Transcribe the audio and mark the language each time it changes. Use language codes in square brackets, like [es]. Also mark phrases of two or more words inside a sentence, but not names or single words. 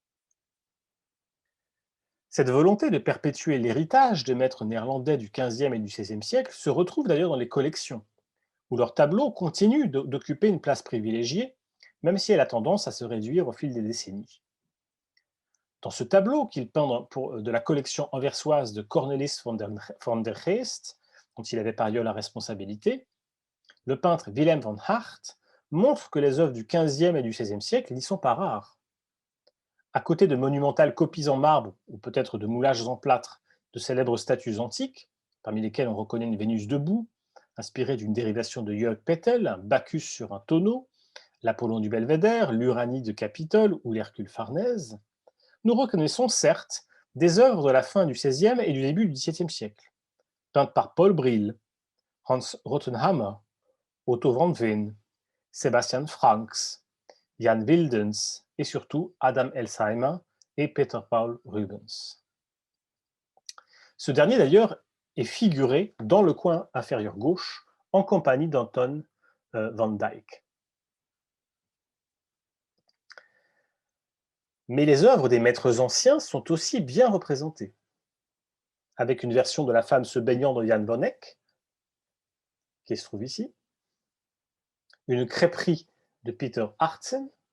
[fr] Cette volonté de perpétuer l'héritage des maîtres néerlandais du XVe et du XVIe siècle se retrouve d'ailleurs dans les collections, où leurs tableaux continuent d'occuper une place privilégiée, même si elle a tendance à se réduire au fil des décennies. Dans ce tableau qu'il peint de la collection anversoise de Cornelis van der Geest, dont il avait par ailleurs la responsabilité, le peintre Willem van Hart montre que les œuvres du XVe et du XVIe siècle n'y sont pas rares. À côté de monumentales copies en marbre ou peut-être de moulages en plâtre de célèbres statues antiques, parmi lesquelles on reconnaît une Vénus debout, inspirée d'une dérivation de Jörg Pettel, un Bacchus sur un tonneau, l'Apollon du Belvédère, l'Uranie de Capitole ou l'Hercule Farnèse, nous reconnaissons certes des œuvres de la fin du XVIe et du début du XVIIe siècle, peintes par Paul Bril, Hans Rothenhammer, Otto van Veen, Sebastian Franks, Jan Wildens et surtout Adam Elsheimer et Peter Paul Rubens. Ce dernier d'ailleurs est figuré dans le coin inférieur gauche en compagnie d'Anton van Dyck. Mais les œuvres des maîtres anciens sont aussi bien représentées, avec une version de la femme se baignant de Jan van Eyck, qui se trouve ici, une crêperie de Peter Hartsen,